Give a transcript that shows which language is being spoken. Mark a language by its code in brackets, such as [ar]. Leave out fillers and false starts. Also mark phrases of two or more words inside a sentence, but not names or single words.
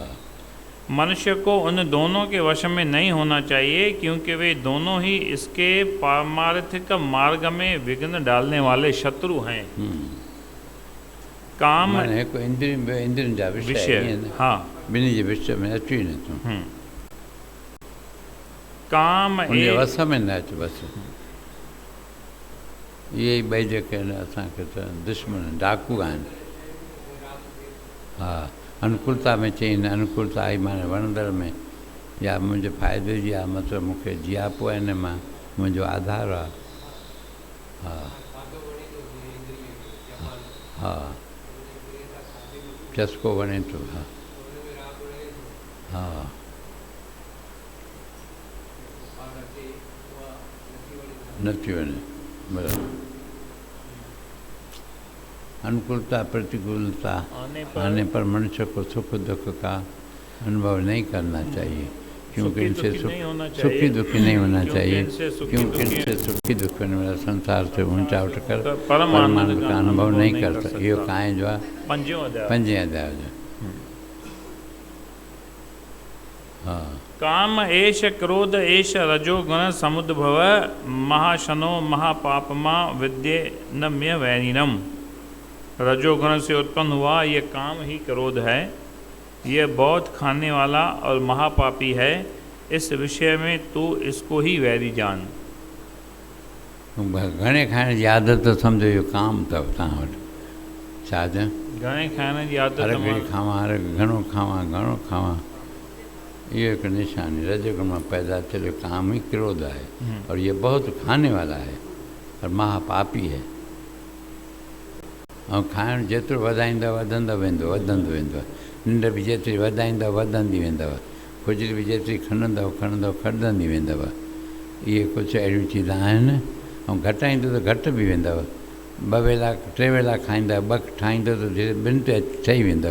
[hi] मनुष्य को उन दोनों के वश में नहीं होना चाहिए, क्योंकि वे दोनों ही इसके पारमार्थिक मार्ग में विघ्न डालने वाले शत्रु हैं। [sd] काम को इंद्रियन जा विषय, हाँ बिन्हीं जे विषय में अची न तूं काम उन वस में न अच। बस इहे ई ॿई जेके आहिनि असांखे त दुश्मन डाकू आहिनि। हा अनुकूलता में चई न अनुकूलता आई माने वणंदड़ में या मुंहिंजे फ़ाइदे जी आहे, मतिलबु मूंखे जियापो आहे हिन मां, मुंहिंजो आधार आहे। हा हा चस्को वणे थो। हा हा नथी वञे बराबरि। [hi] अनुकूलता प्रतिकूलता आने पर मनुष्य को सुख दुख का अनुभव नहीं करना चाहिए, क्योंकि इनसे सुखी दुखी नहीं होना चाहिए, क्योंकि इनसे सुखी दुखी होने वाला संसार से ऊंचा उठकर परमानंद का अनुभव नहीं कर सकता। [sd] ये कहाँ जो है पंजे अध्याय जो। हाँ, [sa] काम एष क्रोध एष रजोगुण समुद्भव महाशनो महापापमा विद्ये नम्य वैरिनम। [hi] रजोगुण से उत्पन्न हुआ ये काम ही क्रोध है, ये बहुत खाने वाला और महापापी है। इस विषय में तू इसको ही वैरी जान। [sd] घणे खाइण जी आदत सम्झो इहो काम अथव तव्हां वटि। छा चवां? घणे खाइण जी आदत हर घड़ी खावां, हर घणो खावां, [hi] ये एक निशानी रजोगुण में [sd] पैदा थियल [hi] काम ही क्रोध है, और ये बहुत खाने वाला है और महापापी है। [sd] और खाइण जेतिरो वधाईंदव वधंदो वेंदो, निंड भी जेतिरी वधाईंदव वधंदी वेंदव, खुजली भी जेतिरी खणंदव खणंदी वेंदव। इहे कुझु अहिड़ियूं चीज़ आहिनि। ऐं घटाईंदो त घटि बि वेंदव। 2 वेला 3 वेला खाईंदव, 2 ठाहींदो त धीरे 2 ते ठही वेंदव।